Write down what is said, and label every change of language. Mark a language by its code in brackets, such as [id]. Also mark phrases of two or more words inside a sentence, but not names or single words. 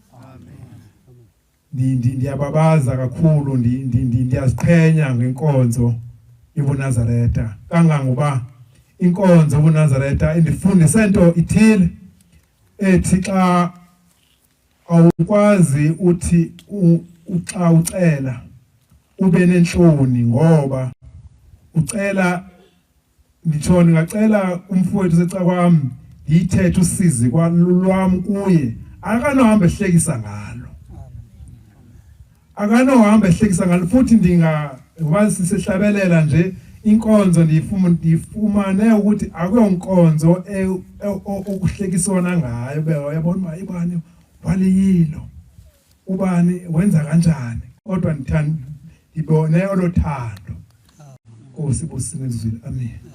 [xh] ndiyababaza kakhulu ndiyaziqhenya ngenkonzo yobuNazaretha kangangoba inkonzo yobuNazaretha indifundise into ithile ethi xa awukwazi uthi xa ucela ube nenhloni ngoba ucela nditsho ngacela umfowethu seca kwami ngithethe usizi kwalwami kuye akanohamba ehlekisa ngalo akanohamba ehlekisa ngalo futhi ndingawazi sihlabelela nje inkonzo ndifumane ukuthi akuyonkonzo okuhlekisona ngayo yabona ibani waliyilo ubani wenza kanjani kodwa ndibone olothando Nkosi busine izwi amen